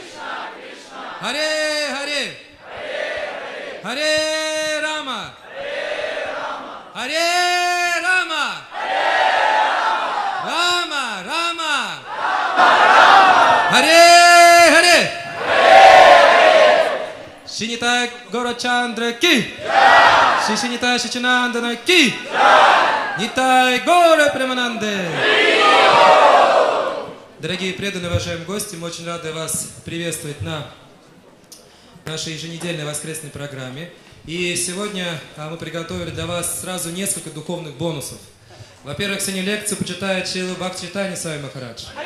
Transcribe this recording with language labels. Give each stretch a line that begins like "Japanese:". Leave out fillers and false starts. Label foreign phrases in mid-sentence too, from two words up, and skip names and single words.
Sanskrit: हरे हरे, हरे राम, हरे राम, राम राम, हरे हरे. Shinitai Gaurachandra ki, Shinitai Shichinandana ki, Нитай Гора Премананде!
Russian: Дорогие преданные, уважаемые гости, мы очень рады вас приветствовать на нашей еженедельной воскресной программе. И сегодня мы приготовили для вас сразу несколько духовных бонусов. Во-первых, сегодня лекцию почитает Шрила Бхактивинода Свами Махарадж.